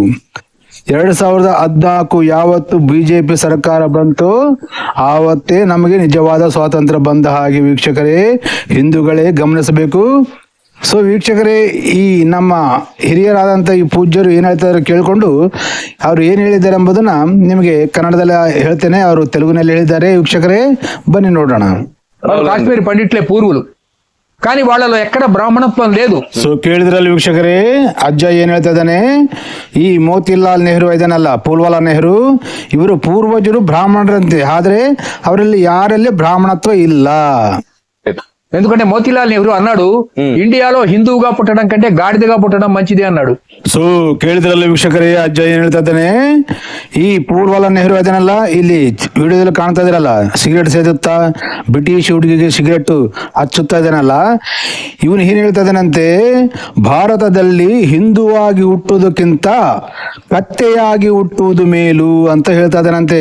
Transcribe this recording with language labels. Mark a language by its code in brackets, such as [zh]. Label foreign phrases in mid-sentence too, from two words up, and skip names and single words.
[kn] 2014 ಯಾವತ್ತು ಬಿಜೆಪಿ ಸರ್ಕಾರ ಬಂತು ಆವತ್ತೇ ನಮಗೆ ನಿಜವಾದ ಸ್ವಾತಂತ್ರ್ಯ ಬಂದ ಹಾಗೆ ವೀಕ್ಷಕರೇ, ಹಿಂದೂಗಳೇ ಗಮನಿಸಬೇಕು. ಸೊ ವೀಕ್ಷಕರೇ, ಈ ನಮ್ಮ ಹಿರಿಯರಾದಂಥ ಈ ಪೂಜ್ಯರು ಏನು ಹೇಳ್ತಾರೆ ಕೇಳಿಕೊಂಡು ಅವರು ಏನು ಹೇಳಿದ್ದಾರೆ ಎಂಬುದನ್ನ ನಿಮಗೆ ಕನ್ನಡದಲ್ಲಿ ಹೇಳ್ತೇನೆ, ಅವರು ತೆಲುಗುನಲ್ಲಿ ಹೇಳಿದ್ದಾರೆ. ವೀಕ್ಷಕರೇ ಬನ್ನಿ ನೋಡೋಣ. [te] కాశ్మీర్ పండిట్లే పూర్వులు, కానీ వాళ్ళలో ఎక్కడ బ్రాహ్మణత్వం లేదు. [kn] ಸೊ ಕೇಳಿದ್ರಲ್ಲಿ ವೀಕ್ಷಕರೇ, ಅಜ್ಜ ಏನ್ ಹೇಳ್ತಾ ಇದ್ದಾನೆ, ಈ ಮೋತಿಲಾಲ್ ನೆಹರು ಇದನ್ನಲ್ಲ, ಪೂಲ್ವಾಲ ನೆಹರು, ಇವರು ಪೂರ್ವಜರು ಬ್ರಾಹ್ಮಣರಂತೆ, ಆದ್ರೆ ಅವರಲ್ಲಿ ಯಾರಲ್ಲಿ ಬ್ರಾಹ್ಮಣತ್ವ ಇಲ್ಲ. [te] ఎందుకంటే మోతిలాల్ నెహ్రూ అన్నాడు, ఇండియాలో హిందువుగా పుట్టడం కంటే గాడిదగా పుట్టడం మంచిది అన్నాడు. [kn] ಸೊ ಕೇಳಿದ್ರಲ್ಲ ವೀಕ್ಷಕರೇ, ಅಜ್ಜ ಏನ್ ಹೇಳ್ತಾ ಇದ್ದಾನೆ, ಈ ಪೂಲ್ವಾಲ ನೆಹರು ಅದನ್ನೆಲ್ಲ ಇಲ್ಲಿ ವಿಡಿಯೋದಲ್ಲಿ ಕಾಣ್ತಾ ಇದ್ರಲ್ಲ, ಸಿಗರೇಟ್ ಸೇದುತ್ತಾ, ಬ್ರಿಟಿಷ್ ಹುಡುಗಿಗೆ ಸಿಗರೇಟ್ ಹಚ್ಚುತ್ತಾ ಇದ್ದಾನಲ್ಲ, ಇವನು ಏನ್ ಹೇಳ್ತಾ ಇದ್ದಾನಂತೆ, ಭಾರತದಲ್ಲಿ ಹಿಂದುವಾಗಿ ಹುಟ್ಟುವುದಕ್ಕಿಂತ ಕತ್ತೆಯಾಗಿ ಹುಟ್ಟುವುದು ಮೇಲು ಅಂತ ಹೇಳ್ತಾ ಇದ್ದಾನಂತೆ.